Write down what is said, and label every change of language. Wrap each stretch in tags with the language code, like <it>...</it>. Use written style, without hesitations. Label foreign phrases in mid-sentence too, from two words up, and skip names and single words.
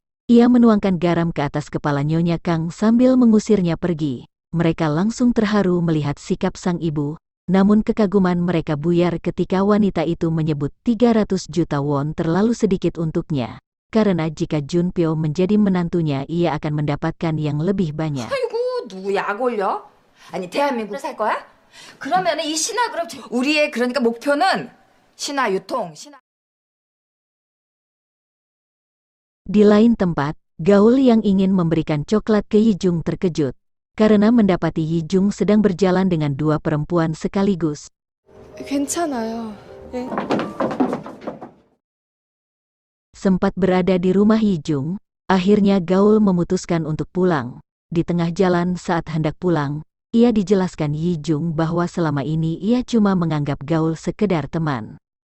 <id>Ia menuangkan garam ke atas kepala Nyonya Kang sambil mengusirnya pergi. Mereka langsung terharu melihat sikap sang ibu. Namun kekaguman mereka buyar ketika wanita itu menyebut 300 juta won terlalu sedikit untuknya. Karena jika Junpyo menjadi menantunya, ia akan mendapatkan yang lebih banyak.</id> <ko>아이고 누구 약 올려? 아니 대한민국을 살 거야? 그러면 이 신화 그룹 우리의 그러니까 목표는 신화 유통 신화.</ko> <id>Di lain tempat, Gaul yang ingin memberikan coklat ke Yijung terkejut. Karena mendapati Yijung sedang berjalan dengan dua perempuan sekaligus.</id> <ko>괜찮아요. 예.</ko> <id>Sempat berada di rumah Yijung, akhirnya Gaul memutuskan untuk pulang. Di tengah jalan saat hendak pulang, ia dijelaskan Yijung bahwa selama ini ia cuma menganggap Gaul sekedar teman.</id>